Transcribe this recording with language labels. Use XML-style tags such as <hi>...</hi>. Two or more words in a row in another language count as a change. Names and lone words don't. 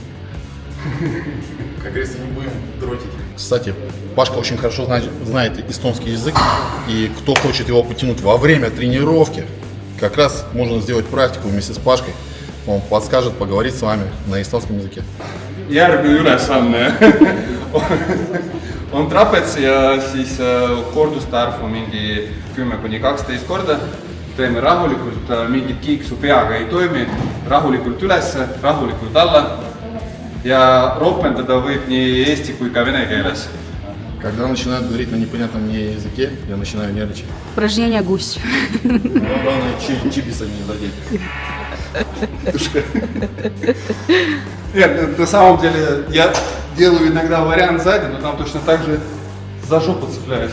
<ru>Как говорится, не будем дротить. Кстати, Пашка очень хорошо знает эстонский язык, и кто хочет его потянуть во время тренировки, как раз можно сделать практику вместе с Пашкой. Он подскажет поговорить с вами на эстонском языке.</ru> <et>Järgmine ülesanne on trapets ja siis korduste arv on mingi 10–12 korda. Teeme rahulikult, mingit kiiksu peaga ei toimi, rahulikult ülesse, rahulikult alla. Ja ropendada võib nii eesti kui ka vene keeles.</et> <ru>Когда начинают говорить на непонятном мне языке, я начинаю нервничать. Упражнение гусь. Главное, чибиса не задеть. Нет, на самом деле я делаю иногда вариант сзади, но там точно так же за жопу цепляюсь.</ru>